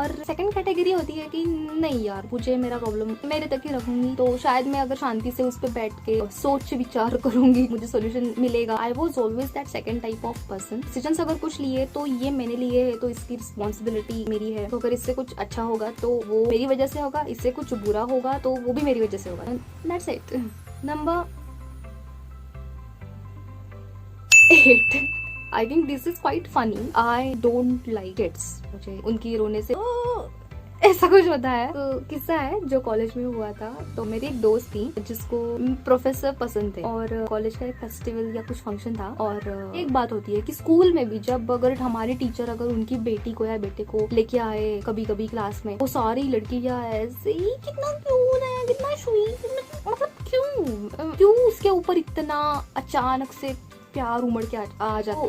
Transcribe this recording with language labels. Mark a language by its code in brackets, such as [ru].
[hi] और second category होती है कि नहीं यार, मुझे मेरा प्रॉब्लम मेरे तक ही रखूंगी, तो शायद मैं अगर शांति से उस पर बैठ के सोच विचार करूंगी मुझे सॉल्यूशन मिलेगा। [en] I was always that second type of person. [hi] Decisions अगर कुछ लिए तो ये मैंने लिए है, तो इसकी रिस्पॉन्सिबिलिटी मेरी है। तो अगर इससे कुछ अच्छा होगा तो वो मेरी वजह से होगा, इससे कुछ बुरा होगा तो वो भी मेरी वजह से होगा। [en] That's it. Number 8, I think this is quite funny. I don't like kids. [hi] मुझे उनकी रोने से ऐसा कुछ होता है। तो किस्सा है जो कॉलेज में हुआ था। तो मेरी एक दोस्त थी जिसको प्रोफेसर पसंद थे, और कॉलेज का एक फेस्टिवल या कुछ फंक्शन था। और एक बात होती है कि स्कूल में भी जब अगर हमारे टीचर अगर उनकी बेटी को या बेटे को लेके आए कभी कभी क्लास में, वो सारी लड़कियां ऐसे ही कितना क्यूट है, कितना स्वीट, मतलब क्यों उसके ऊपर इतना अचानक से प्यार उमड़ के आ जाता।